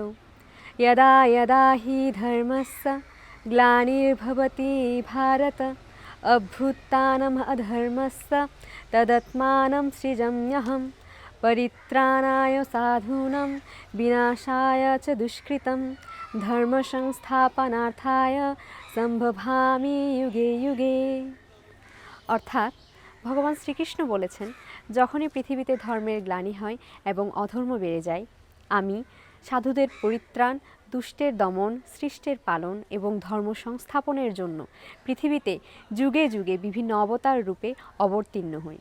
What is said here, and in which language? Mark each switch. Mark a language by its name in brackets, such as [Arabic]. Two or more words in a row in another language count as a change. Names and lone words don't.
[Sanskrit] यदा यदा हि धर्मस्य ग्लानिर्भवति भारत अभ्युत्थानम् अधर्मस्य तदात्मानं सृजाम्यहं परित्राणाय साधूनां विनाशाय च दुष्कृतं ধর্মসংস্থাপনার্থায় সম্ভবামি যুগে যুগে। [Bangla] অর্থাৎ ভগবান শ্রীকৃষ্ণ বলেছেন, যখনই পৃথিবীতে ধর্মের গ্লানি হয় এবং অধর্ম বেড়ে যায়, আমি সাধুদের পরিত্রাণ, দুষ্টের দমন, সৃষ্টের পালন এবং ধর্ম সংস্থাপনের জন্য পৃথিবীতে যুগে যুগে বিভিন্ন অবতার রূপে অবতীর্ণ হই।